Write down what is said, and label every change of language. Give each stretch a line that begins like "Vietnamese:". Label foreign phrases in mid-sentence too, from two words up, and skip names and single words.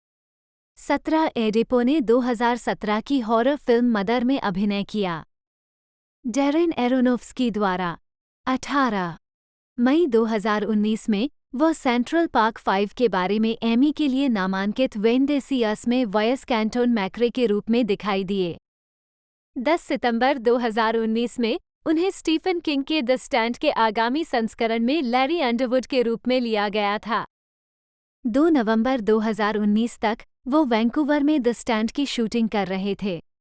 Hindi: 17 एडिपो ने 2017 की हॉरर फिल्म मदर में अभिनय किया, डैरेन एरोनोफ्स्की द्वारा। 18 मई 2019 में वह सेंट्रल पार्क 5 के बारे में एमी के लिए नामांकित व्हेन दे सी अस में वॉयस कैंटोन मैक्रे के रूप में दिखाई दिए। 10 सितंबर 2019 में उन्हें स्टीफन किंग के द स्टैंड के आगामी संस्करण में लैरी अंडरवुड के रूप में लिया गया था। 2 नवंबर 2019 तक वो वैंकूवर में द स्टैंड की शूटिंग कर रहे थे।